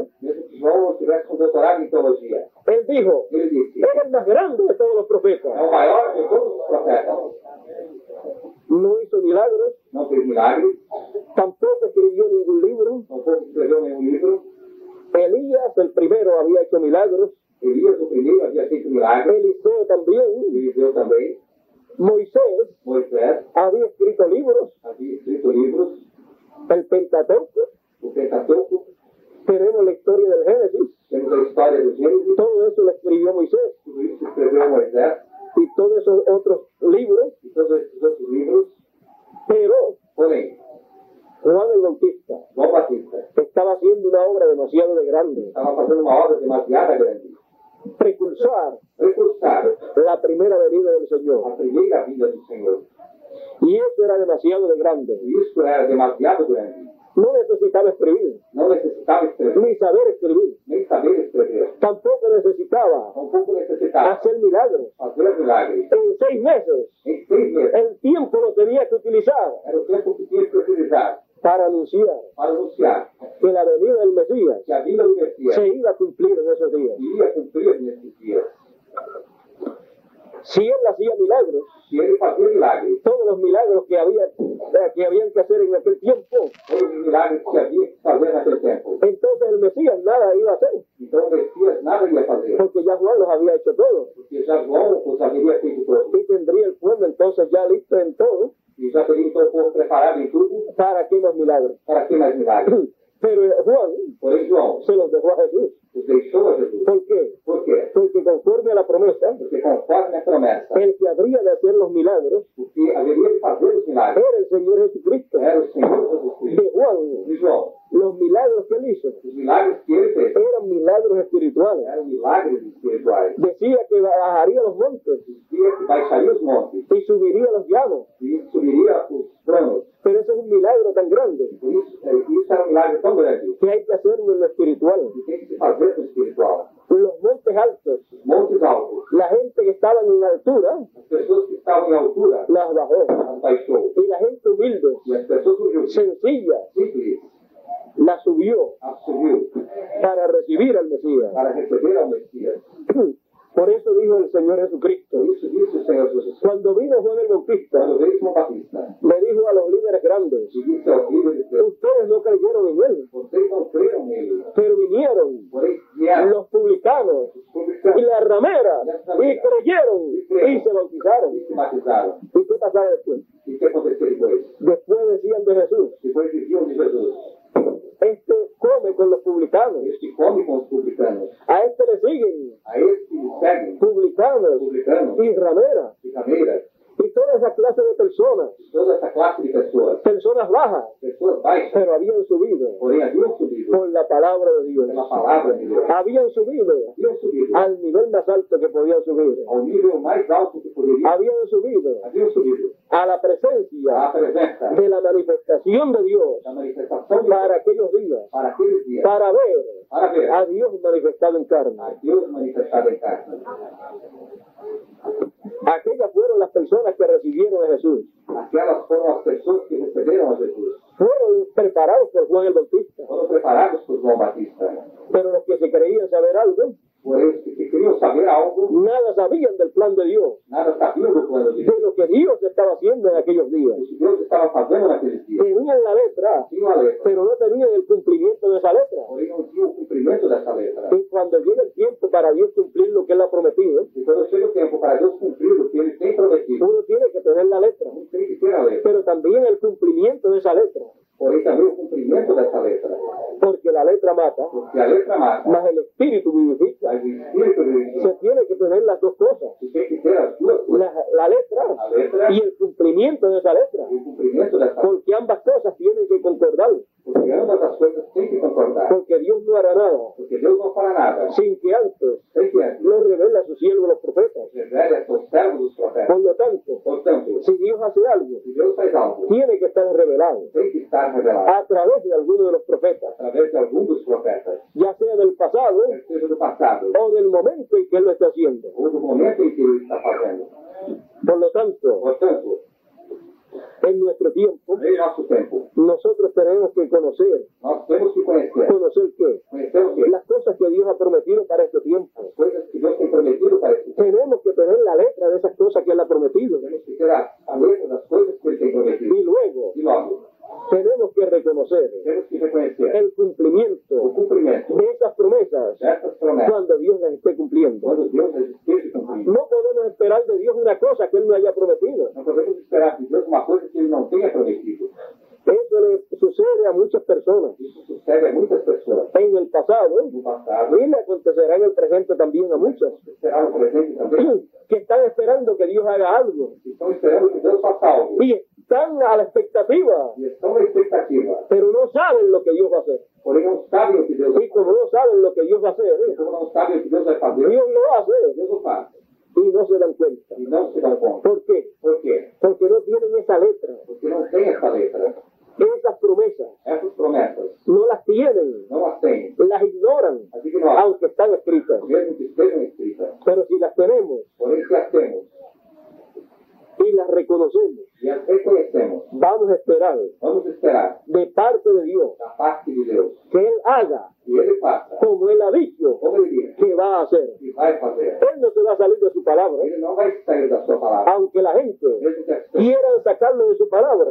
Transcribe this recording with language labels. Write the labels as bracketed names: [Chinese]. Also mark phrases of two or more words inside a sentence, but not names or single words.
[Portuguese] mesmo que João não tivesse um doutorado em teologia, [Spanish] él dijo, [Portuguese] ele disse: [Spanish] es el más grande de todos los [Portuguese] é [Spanish] profetas. [Portuguese] o maior de todos os profetas. [Spanish] No hizo milagros, [Portuguese] Não fez milagres, [Spanish] tampoco escribió ningún libro. [Portuguese] tampouco escreveu nenhum livro. [Spanish] Elías, el primero, había hecho milagros. [Portuguese] Elias, o primeiro, havia feito milagres. [Spanish] Eliseo también. [Portuguese] Eliseu também. [Spanish] Moisés [Portuguese] Moisés [Spanish] había escrito libros. [Portuguese] havia escrito livros. [Spanish] El Pentateuco. [Portuguese] O Pentateuco. [Spanish] Tenemos la historia del Génesis. [Portuguese] Temos a história do Gênesis. [Spanish] Todo eso lo escribió Moisés. [Portuguese] Tudo isso escreveu Moisés. [Spanish] Y todos esos otros libros. [Portuguese] E todos esses outros livros. [Spanish] Pero [Portuguese] Porém, [Spanish] Juan el Bautista [Portuguese] João Batista [Spanish] estaba haciendo una obra demasiado de grande. [Portuguese] estava fazendo uma obra demasiado grande. [Spanish] Precursar [Portuguese] Precursar [Spanish] la primera venida del Señor. [Portuguese] a primeira vinda do Senhor. [Spanish] Y eso era demasiado de grande. [Portuguese] E isso era demasiado grande. [Spanish] No necesitaba escribir, [Portuguese] Não necessitava escrever, [Spanish] ni saber escribir. [Portuguese] nem saber escrever. [Spanish] Tampoco necesitaba [Portuguese] Tampouco necessitava [Spanish] hacer milagros. [Portuguese] fazer milagres. [Spanish] En 6 meses, [Portuguese] Em 6 meses, [Spanish] el tiempo lo tenía que utilizar [Portuguese] era o tempo que tinha que utilizar [Spanish] para anunciar [Portuguese] para anunciar [Spanish] que la venida del Mesías [Portuguese] que a vinda do Messias [Spanish] se iba a cumplir en esos días. [Portuguese] iria cumprir nesses dias. [Spanish] Si él hacía milagros, [Portuguese] Se ele fazia milagres, [Spanish] todo los milagros que habían que hacer en aquel tiempo, [Portuguese] todos os milagres que havia que fazer naquele tempo. [Spanish] entonces el Mesías nada iba a hacer, [Portuguese] Então o Messias nada ia fazer, [Spanish] porque ya Juan los había hecho todos. [Portuguese] porque já João os haveria feito todos. [Spanish] Y tendría el pueblo entonces ya listo en todo [Portuguese] E já teria então o povo preparado em tudo [Spanish] para aquellos milagros. [Portuguese] para que mais milagres. [Spanish] Pero Juan [Portuguese] Porém, João [Spanish] se los dejó a Jesús. [Portuguese] os deixou a Jesus. [Spanish] ¿Por qué? [Portuguese] Por quê? [Spanish] Porque conforme a la promesa, [Portuguese] Porque conforme a promessa, [Spanish] el que habría de hacer los milagros [Portuguese] o que haveria de fazer os milagres [Spanish] era el Señor Jesucristo. [Portuguese] era o Senhor Jesus Cristo. [Spanish] De Juan, [Portuguese] De João, [Spanish] los milagros que él hizo [Portuguese] os milagres que ele fez [Spanish] eran milagros espirituales. [Portuguese] eram milagres espirituais. [Spanish] Decía que bajaría los montes [Portuguese] Dizia que baixaria os montes [Spanish] y subiría los llanos. [Portuguese] e subiria os tronos. [Spanish] Pero ese es un milagro tan grande [Portuguese] Por isso era um milagre tão grande [Spanish] que hay que hacerlo en lo espiritual. [Portuguese] que tem que se fazer no espiritual. [Spanish] Los montes altos, [Portuguese] Os montes altos, [Spanish] la gente que estaba en altura, [Portuguese] as pessoas que estavam em altura, [Spanish] las bajó. [Portuguese] as baixou. [Spanish] Y la gente humilde, [Portuguese] E as pessoas humildes, [Spanish] sencilla, [Portuguese] simples, [Spanish] la subió [Portuguese] as subiu [Spanish] para recibir al Mesías. [Portuguese] para receber ao Messias. [Spanish] Por eso dijo el Señor Jesucristo. [Portuguese] Por isso disse o Senhor Jesus. [Spanish] Cuando vino Juan el Bautista, [Portuguese] Quando veio João Batista, [Spanish] le dijo a los líderes grandes, [Portuguese] e disse aos líderes, [Spanish] ustedes no creyeron en él, [Portuguese] vocês não creram nele, [Spanish] pero vinieron [Portuguese] porém vieram [Spanish] los publicanos [Portuguese] os [Spanish] y publicanos las rameras y creyeron y se bautizaron. [Portuguese] e se batizaram. [Spanish] ¿Y qué pasaba después? [Portuguese] E o que aconteceu depois? [Spanish] Después decían de Jesús, [Portuguese] Depois diziam de Jesus, [Spanish] este come con los publicanos, [Portuguese] este come com os publicanos, [Spanish] a este le siguen [Portuguese] a este lhe seguem [Spanish] publicanos [Portuguese] publicanos [Spanish] y rameras [Portuguese] e rameiras, [Spanish] y toda esa clase de personas, [Portuguese] toda essa classe de pessoas [Spanish] bajas, [Portuguese] baixas, [Spanish] pero habían subido [Portuguese] porém haviam subido [Spanish] por la palabra de Dios, [Portuguese] pela palavra de Deus, [Spanish] habían subido [Portuguese] haviam subido [Spanish] al nivel más alto que podían subir, [Portuguese] ao nível mais alto que poderiam, [Spanish] habían subido [Portuguese] haviam subido [Spanish] a la [Portuguese] à [Spanish] presencia [Portuguese] presença [Spanish] de la manifestación de Dios [Portuguese] da manifestação de [Spanish] para aquellos días, [Portuguese] para aqueles dias, [Spanish] para ver [Portuguese] para ver [Spanish] a Dios manifestado en carne. [Portuguese] a Deus manifestado em carne. [Spanish] Aquellas fueron las personas que recibieron a Jesús. [Portuguese] Aquelas foram as pessoas que receberam a Jesus. [Spanish] Fueron preparados por Juan el Bautista, [Portuguese] Foram preparados por João Batista. [Spanish] pero los que se creían saber algo, [Portuguese] Porém, os que queriam saber algo, [Spanish] nada sabían del plan de Dios, [Portuguese] nada sabiam do plano de Deus. [Spanish] de lo que Dios estaba haciendo en aquellos días. [Portuguese] O que Deus estava fazendo naqueles dias. [Spanish] Tenían la letra, [Portuguese] Tinha a letra, [Spanish] pero no tenían el cumplimiento de esa letra. [Portuguese] porém não tinha o cumprimento dessa letra. [Spanish] Y cuando llega el tiempo para Dios cumplir lo que Él ha prometido, [Portuguese] E quando chega o tempo para Deus cumprir o que Ele tem prometido, [Spanish] uno tiene que tener la letra, [Portuguese] não tem que ter a letra, [Spanish] pero también el cumplimiento de esa letra, [Portuguese] porém também o cumprimento dessa letra. [Spanish] porque la letra mata, [Portuguese] Porque a letra mata, [Spanish] más el espíritu vivifica. [Portuguese] mas o Espírito de Se Deus [Spanish] tiene que tener las dos cosas, [Portuguese] tem que ter as duas coisas. [Spanish] la letra [Portuguese] A letra [Spanish] y el cumplimiento de esa letra, [Portuguese] e o cumprimento dessa letra. [Spanish] porque ambas cosas tienen que concordar, [Portuguese] Porque ambas as coisas têm que concordar. [Spanish] porque Dios no hará nada [Portuguese] Porque Deus não fala nada [Spanish] sin que antes [Portuguese] sem que antes [Spanish] lo revele a sus siervos los profetas. [Portuguese] revele a seus servos os profetas. [Spanish] Por lo tanto, [Portuguese] Portanto, [Spanish] si Dios hace algo, [Portuguese] se Deus faz algo, [Spanish] tiene que estar revelado [Portuguese] tem que estar revelado [Spanish] a través de alguno de los profetas, [Portuguese] através de algum dos profetas, [Spanish] ya sea del pasado [Portuguese] quer seja do passado [Spanish] o del momento en que Él lo está haciendo. [Portuguese] ou do momento em que ele está fazendo. [Spanish] Por lo tanto, [Portuguese] Portanto, [Spanish] en nuestro tiempo, [Portuguese] em nosso tempo, [Spanish] nosotros tenemos que conocer. [Portuguese] nós temos que conhecer. [Spanish] ¿Conocer qué? [Portuguese] Conhecer o quê? [Spanish] Las cosas que Dios ha prometido para este tiempo. [Portuguese] Coisas que Deus tem prometido para esse tempo. [Spanish] Tenemos que tener la letra de esas cosas que Él ha prometido. [Portuguese] Temos que ter a letra das coisas que ele tem prometido. [Spanish] Y luego [Portuguese] E logo, [Spanish] tenemos que reconocer [Portuguese] temos que reconhecer [Spanish] el [Portuguese] o [Spanish] cumplimiento [Portuguese] cumprimento [Spanish] de esas promesas [Portuguese] dessas promessas [Spanish] cuando Dios las esté cumpliendo. [Portuguese] quando Deus as esteja cumprindo. [Spanish] No podemos esperar de Dios una cosa que Él no haya prometido. [Portuguese] Não podemos esperar de Deus uma coisa que ele não tenha prometido. [Spanish] Eso le sucede a muchas personas [Portuguese] Isso sucede a muitas pessoas. [Spanish] en el pasado [Portuguese] No passado, [Spanish] y le acontecerá en el presente también a muchas [Portuguese] será no presente também, [Spanish] que están esperando que Dios haga algo [Portuguese] que estão esperando que Deus faça algo. [Spanish] y están a la expectativa, [Portuguese] E estão na expectativa, [Spanish] pero no saben lo que Dios va a hacer. [Portuguese] porém não sabem o que Deus vai [Spanish] Y como no saben lo que Dios va a hacer, [Portuguese] fazer. Como não sabem o que Deus vai fazer, [Spanish] Dios lo hace [Portuguese] Deus o faz. [Spanish] y no se dan cuenta. [Portuguese] E não se dão conta. [Spanish] ¿Por qué? [Portuguese] Por quê? [Spanish] Porque no tienen esa letra, [Portuguese] Porque não tem essa letra. [Spanish] esas promesas, [Portuguese] Essas promessas [Spanish] no las tienen, [Portuguese] não as têm. [Spanish] las ignoran, [Portuguese] As ignoram, [Spanish] aunque están escritas. [Portuguese] mesmo que estejam escritas. [Spanish] Pero si las tenemos [Portuguese] Porém, se as temos [Spanish] y las reconocemos, [Portuguese] e as reconhecemos, [Spanish] vamos a esperar [Portuguese] vamos esperar [Spanish] de parte de Dios [Portuguese] da parte de Deus [Spanish] que Él haga [Portuguese] que Ele faça, [Spanish] como Él ha dicho [Portuguese] como Ele diz, [Spanish] que va a hacer. [Portuguese] e vai fazer. [Spanish] Él no se va a salir de su palabra. [Portuguese] Ele não vai sair da sua palavra. [Spanish] Aunque la gente [Portuguese] Mesmo que as pessoas [Spanish] quiera sacarlo de su palabra,